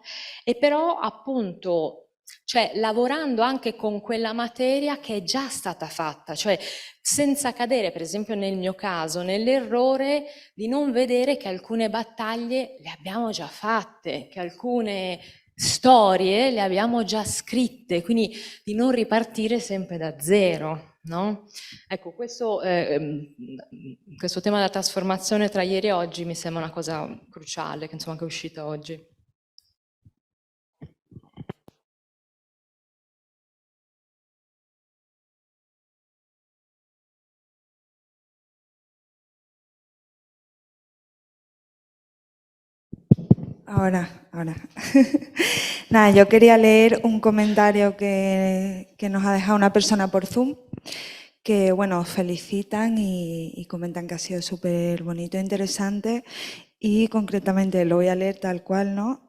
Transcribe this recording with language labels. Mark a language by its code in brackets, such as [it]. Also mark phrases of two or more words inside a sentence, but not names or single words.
[it] E però appunto, cioè lavorando anche con quella materia che è già stata fatta, cioè senza cadere, per esempio nel mio caso, nell'errore di non vedere che alcune battaglie le abbiamo già fatte, che alcune storie le abbiamo già scritte, quindi di non ripartire sempre da zero, no? Ecco, questo tema della trasformazione tra ieri e oggi mi sembra una cosa cruciale, che insomma che è uscita oggi. [es] Ahora. Nada, yo quería leer un comentario que nos ha dejado una persona por Zoom, que, bueno, felicitan y comentan que ha sido súper bonito e interesante, y concretamente lo voy a leer tal cual, ¿no?